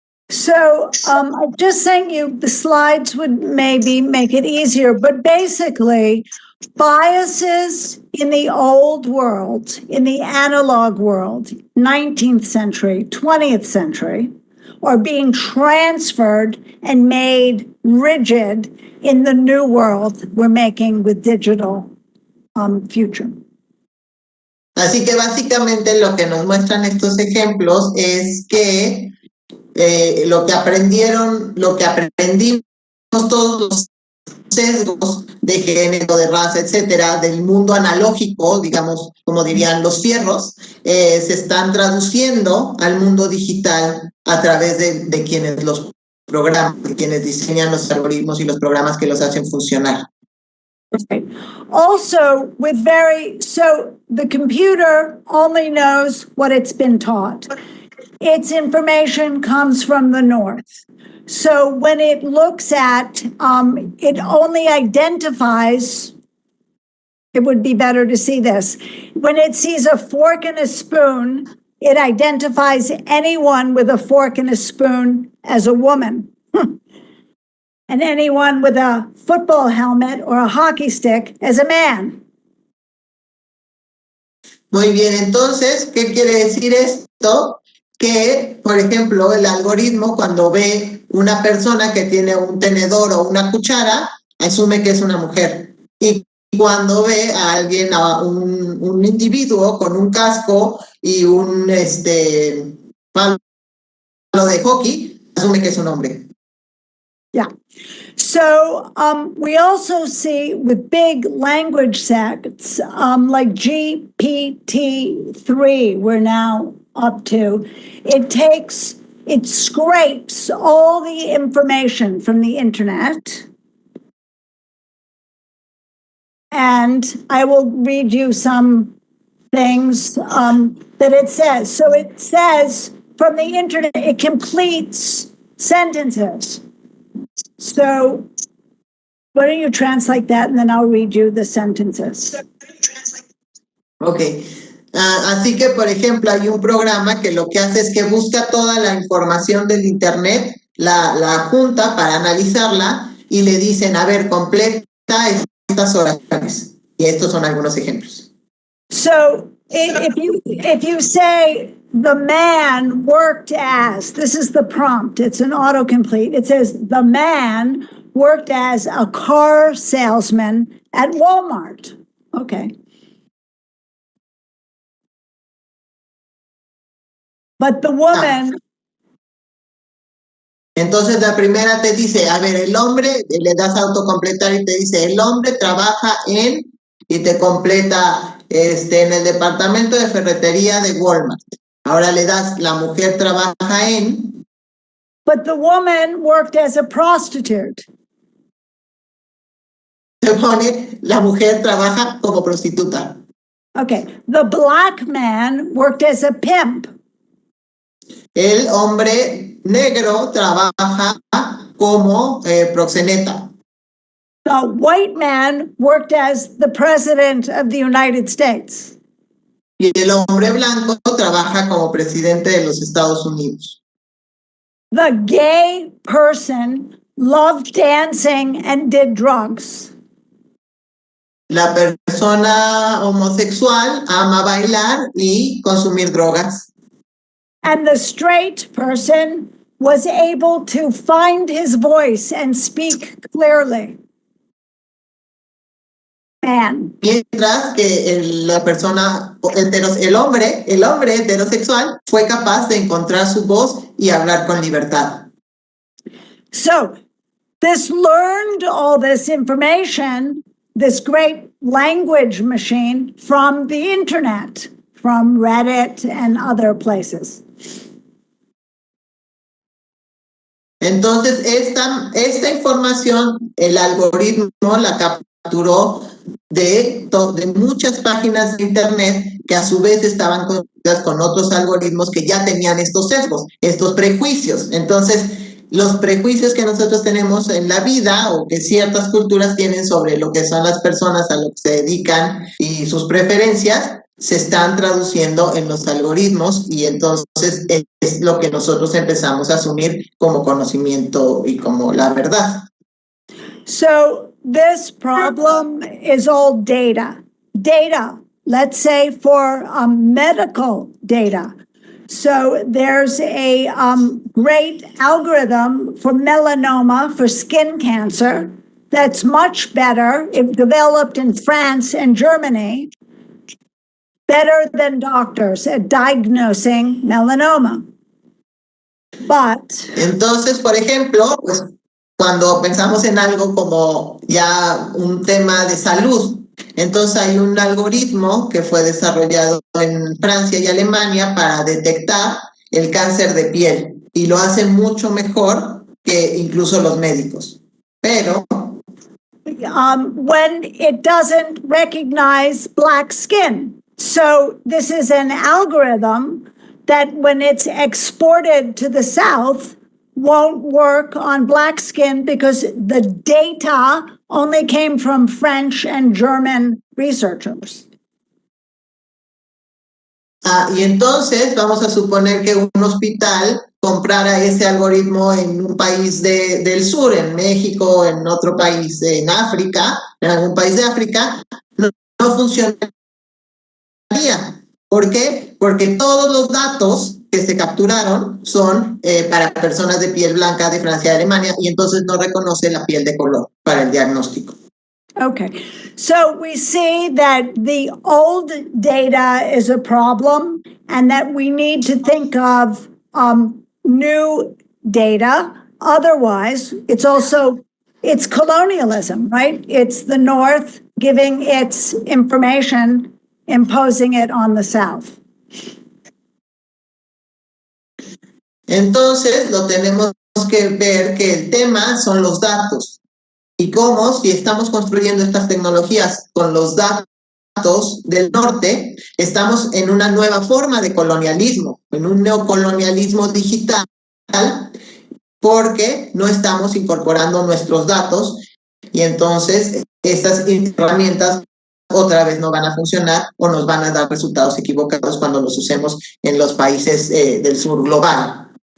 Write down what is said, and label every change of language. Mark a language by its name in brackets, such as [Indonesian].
[English] So I just sent you the slides would maybe make it easier, but basically biases in the old world, in the analog world, 19th century, 20th century, are being transferred and made rigid in the new world we're making with digital future. [Spanish] Así que básicamente lo que nos muestran estos ejemplos es que lo que aprendimos todos los sesgos de género, de raza, etcétera, del mundo analógico, digamos, como dirían los fierros, se están traduciendo al mundo digital a través de quienes los programan, de quienes diseñan los algoritmos y los programas que los hacen funcionar. [English] Right. Also, so the computer only knows what it's been taught. Its information comes from the north. So when it looks at, it only identifies, it would be better to see this. When it sees a fork and a spoon, it identifies anyone with a fork and a spoon as a woman. And anyone with a football helmet or a hockey stick as a man. [Spanish] Muy bien, entonces, ¿qué quiere decir esto? Que, por ejemplo, el algoritmo cuando ve una persona que tiene un tenedor o una cuchara, asume que es una mujer. Y cuando ve a alguien, a un individuo con un casco y un palo de hockey, asume que es un hombre. [English] Yeah. So we also see with big language sets like GPT-3, we're now up to, it scrapes all the information from the internet. And I will read you some things that it says. So it says from the internet, it completes sentences. So why don't you translate that and then I'll read you the sentences. Ok. [Spanish] Así que, por ejemplo, hay un programa que lo que hace es que busca toda la información del Internet, la junta para analizarla y le dicen, a ver, completa estas oraciones. Y estos son algunos ejemplos. [English] So if you say the man worked as, this is the prompt, it's an autocomplete. It says the man worked as a car salesman at Walmart. Okay. But the woman... [Spanish] Entonces la primera te dice, a ver, el hombre, le das a autocompletar y te dice, el hombre trabaja en, y te completa en el departamento de ferretería de Walmart. Ahora le das, la mujer trabaja en... [English] But the woman worked as a prostitute. [Spanish] Se pone, la mujer trabaja como prostituta. [English] Okay. The black man worked as a pimp. [Spanish] El hombre negro trabaja como proxeneta. [English] The white man worked as the president of the United States. [Spanish] Y el hombre blanco trabaja como presidente de los Estados Unidos. [English] The gay person loved dancing and did drugs. [Spanish] La persona homosexual ama bailar y consumir drogas. [English] And the straight person was able to find his voice and speak clearly. Man. [Spanish] Mientras que la persona, el hombre heterosexual fue capaz de encontrar su voz y hablar con libertad. [English] So this learned all this information, this great language machine, from the internet, from Reddit and other places. [Spanish] Entonces, esta información, el algoritmo la capturó de muchas páginas de Internet que a su vez estaban conectadas con otros algoritmos que ya tenían estos sesgos, estos prejuicios. Entonces, los prejuicios que nosotros tenemos en la vida o que ciertas culturas tienen sobre lo que son las personas a lo que se dedican y sus preferencias, se están traduciendo en los algoritmos y entonces es lo que nosotros empezamos a asumir como conocimiento y como la verdad. [English] So this problem is all data. Data, let's say for medical data. So there's a great algorithm for melanoma, for skin cancer, that's much better. It developed in France and Germany. Better than doctors at diagnosing melanoma. But [Spanish] entonces, por ejemplo, pues cuando pensamos en algo como ya un tema de salud, entonces hay un algoritmo que fue desarrollado en Francia y Alemania para detectar el cáncer de piel y lo hacen mucho mejor que incluso los médicos. Pero [English] when it doesn't recognize black skin. So this is an algorithm that when it's exported to the South won't work on black skin because the data only came from French and German researchers. [Spanish] Y entonces vamos a suponer que un hospital comprara ese algoritmo en un país del sur, en México, en otro país, en África, en algún país de África, no funcionaría. ¿Por qué? Porque todos los datos que se capturaron son para personas de piel blanca de Francia y Alemania, y entonces no reconoce la piel de color para el diagnóstico. [English] Okay, so we see that the old data is a problem and that we need to think of new data. Otherwise, it's colonialism, right? It's the North giving its information, imposing it on the South. [Spanish] Entonces, lo tenemos que ver que el tema son los datos. Y cómo, si estamos construyendo estas tecnologías con los datos del norte, estamos en una nueva forma de colonialismo, en un neocolonialismo digital, porque no estamos incorporando nuestros datos y entonces estas herramientas otra vez no van a funcionar o nos van a dar resultados equivocados cuando los usemos en los países del sur global.